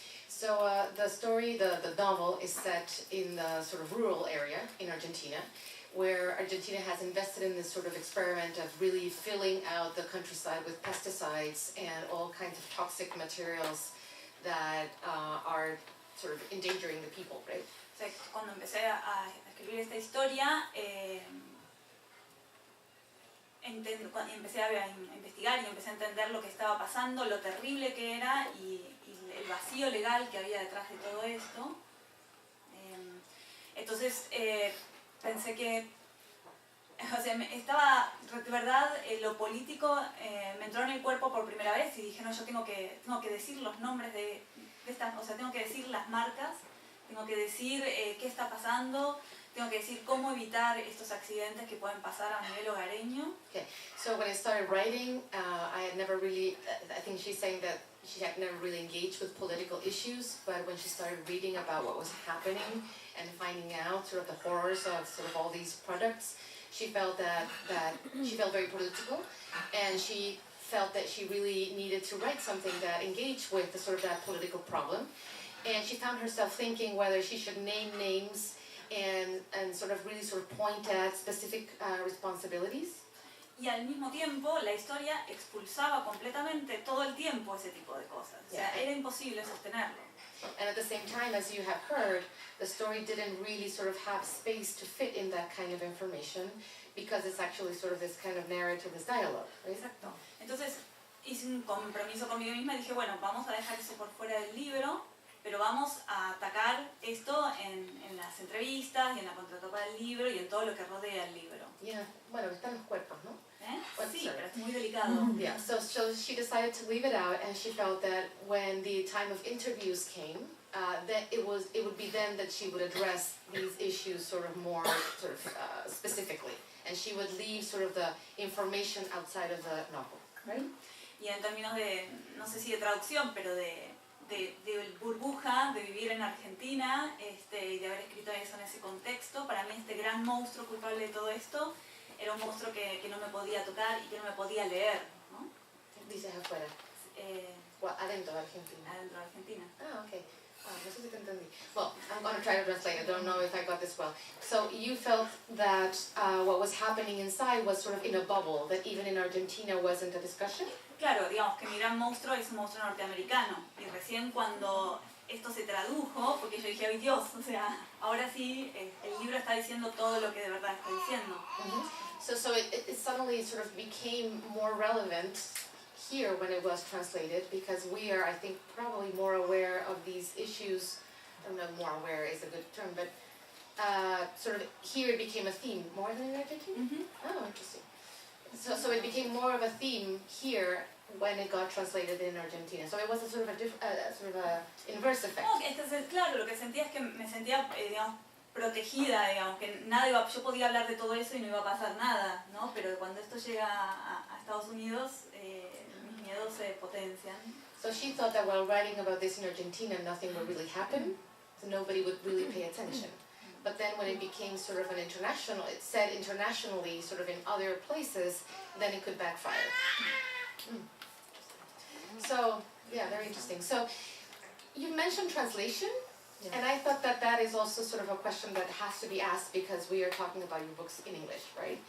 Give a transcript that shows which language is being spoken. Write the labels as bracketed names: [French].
[English] So the story, the novel, is set in the sort of rural area in Argentina, where Argentina has invested in this sort of experiment of really filling out the countryside with pesticides and all kinds of toxic materials that are sort of endangering the people, right? [Spanish] O sea, cuando empecé a escribir esta historia, empecé a investigar y empecé a entender lo que estaba pasando, lo terrible que era y el vacío legal que había detrás de todo esto. Entonces pensé que, estaba, de verdad, lo político me entró en el cuerpo por primera vez y dije, no, yo tengo que decir los nombres de estas, o sea, tengo que decir las marcas, tengo que decir qué está pasando, tengo que decir cómo evitar estos accidentes que pueden pasar a nivel hogareño. [English] Okay, so when I started writing, I had never really, I think she's saying that she had never really engaged with political issues, but when she started reading about what was happening and finding out sort of the horrors of sort of all these products, she felt that she felt very political, and she felt that she really needed to write something that engaged with the sort of that political problem. And she found herself thinking whether she should name names and sort of really sort of point at specific responsibilities. [Spanish] Y al mismo tiempo la historia expulsaba completamente todo el tiempo ese tipo de cosas. O sea, era imposible sostenerlo. [English] And at the same time, as you have heard, the story didn't really sort of have space to fit in that kind of information because it's actually sort of this kind of narrative, this dialogue, right? [Spanish] Exacto. Entonces hice un compromiso conmigo misma y dije, bueno, vamos a dejar eso por fuera del libro, pero vamos a atacar esto en las entrevistas y en la contratapa del libro y en todo lo que rodea el libro. Yeah, bueno, están los cuerpos, ¿no? Sí, pero es muy delicado. [English] Yeah, so she decided to leave it out, and she felt that when the time of interviews came, that it would be then that she would address these issues sort of more specifically, and she would leave sort of the information outside of the novel, right? [Spanish] Y en términos de, no sé si de traducción, pero de burbuja, de vivir en Argentina y de haber escrito eso en ese contexto, para mí este gran monstruo culpable de todo esto era un monstruo que no me podía tocar y que no me podía leer, ¿no? Dices afuera. Adentro de Argentina. Adentro de Argentina. Ah, okay. No sé si te entendí. [English] Well, I'm going to try to translate. I don't know if I got this well. So you felt that what was happening inside was sort of in a bubble, that even in Argentina wasn't a discussion? [Spanish] Claro, digamos que mi gran monstruo es un monstruo norteamericano. Y recién cuando esto se tradujo, porque yo dije, ay Dios, o sea, ahora sí, el libro está diciendo todo lo que de verdad está diciendo. [English] So it suddenly sort of became more relevant here when it was translated, because we are, I think, probably more aware of these issues. I don't know, more aware is a good term, but sort of here it became a theme, more than in Argentina? Oh, interesting. So it became more of a theme here when it got translated in Argentina. So it was a sort of a inverse effect. [Spanish] No, claro, lo que sentía es que me sentía, digamos, protegida, digamos, que nada iba, yo podía hablar de todo eso y no iba a pasar nada, ¿no? Pero cuando esto llega a Estados Unidos, mis miedos se potencian. [English] So she thought that while writing about this in Argentina, nothing would really happen, so nobody would really pay attention. But then when it became sort of an international, it said internationally, sort of in other places, then it could backfire. So, yeah, very interesting. So, you mentioned translation, and I thought that that is also sort of a question that has to be asked because we are talking about your books in English, right?